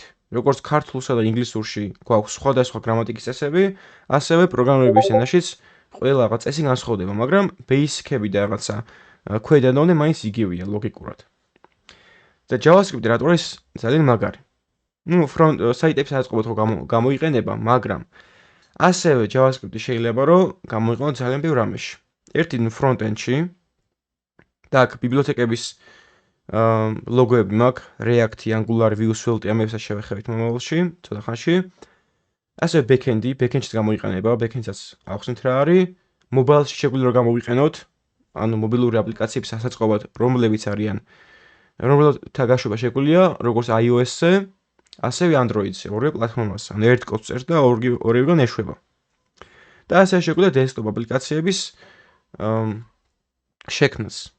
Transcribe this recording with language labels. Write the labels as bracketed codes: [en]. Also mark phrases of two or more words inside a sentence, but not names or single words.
[ka] როგორც ქართულსა და ინგლისურში გვაქვს სხვადასხვა გრამატიკის წესები, ასევე პროგრამირების ენაშიც ყველა რაღაც წესი განსხვავდება, მაგრამ ბეისიქები და რაღაცა ქვედა დონე მაინც იგივეა ლოგიკურად. და JavaScript-ი რატო არის ძალიან მაგარი. საიტებს აწყობოთ რომ გამოიყენება, მაგრამ ასევე JavaScript-ი შეიძლება რომ გამოიყენოთ ძალიან ბევრ რამეში. ერთი front-end-ში და აქ ბიბლიოთეკების ლოგოები მაქვს, React-ი, Angular, Vue, Svelte, ამებსაც შევეხებით მომავალში, ცოტა ხანში. ასევე back-end-ი, back-end-შიც გამოიყენება, back-end-საც ახსნით რა არის. Mobile-ში შეგვიძლია რომ გამოვიყენოთ, ანუ მობილური აპლიკაციების ასაწყობად, რომლებიც არიან, რომელთა გაშვება შეგვიძლია, როგორც iOS-ზე, ასევე Android-ზე, ორივე პლატფორმაზე. ანუ ერთ კოდს წერს და ორივეგან ეშვება. და ასევე შეგვიძლია desktop აპლიკაციების შექმნას.